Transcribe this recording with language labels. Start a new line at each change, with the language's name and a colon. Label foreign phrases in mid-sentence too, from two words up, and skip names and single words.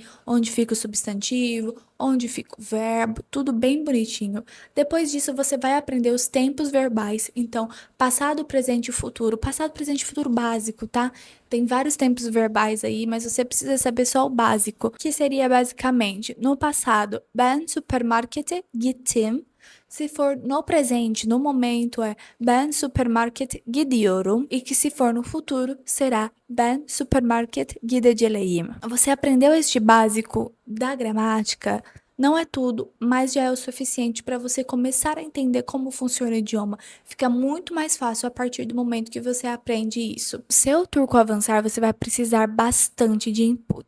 Portuguese: Onde fica o substantivo, onde fica o verbo, tudo bem bonitinho. Depois disso, você vai aprender os tempos verbais. Então, passado, presente e futuro. Passado, presente e futuro básico, tá? Tem vários tempos verbais aí, mas você precisa saber só o básico, que seria basicamente no passado,
Turkish: ben supermarkete gittim.
Portuguese: Se for no presente, no momento, é
Turkish: ben supermarket gidiyorum.
Portuguese: E que se for no futuro, será
Turkish: ben supermarket gideceğim.
Portuguese: Você aprendeu este básico da gramática? Não é tudo, mas já é o suficiente para você começar a entender como funciona o idioma. Fica muito mais fácil a partir do momento que você aprende isso. Seu turco avançar, você vai precisar bastante de inputs.